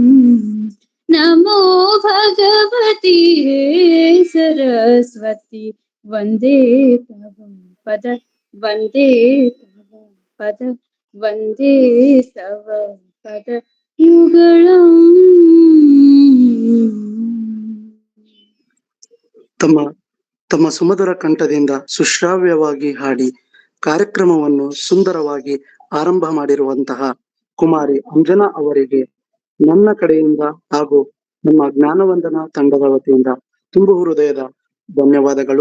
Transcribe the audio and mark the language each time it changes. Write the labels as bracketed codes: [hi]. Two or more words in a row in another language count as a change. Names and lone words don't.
[sa] नमो भगवती सरस्वती वंदे तव पद, वंदे तव पद, वंदे तव पदयुगलम्. [kn] ತಮ್ಮ ಸುಮಧುರ ಕಂಠದಿಂದ ಸುಶ್ರಾವ್ಯವಾಗಿ ಹಾಡಿ ಕಾರ್ಯಕ್ರಮವನ್ನು ಸುಂದರವಾಗಿ ಆರಂಭ ಮಾಡಿರುವಂತಹ ಕುಮಾರಿ ಅಂಜನಾ ಅವರಿಗೆ ನನ್ನ ಕಡೆಯಿಂದ ಹಾಗೂ ನಮ್ಮ ಜ್ಞಾನವಂದನ ತಂಡದ ವತಿಯಿಂದ ತುಂಬು ಹೃದಯದ ಧನ್ಯವಾದಗಳು.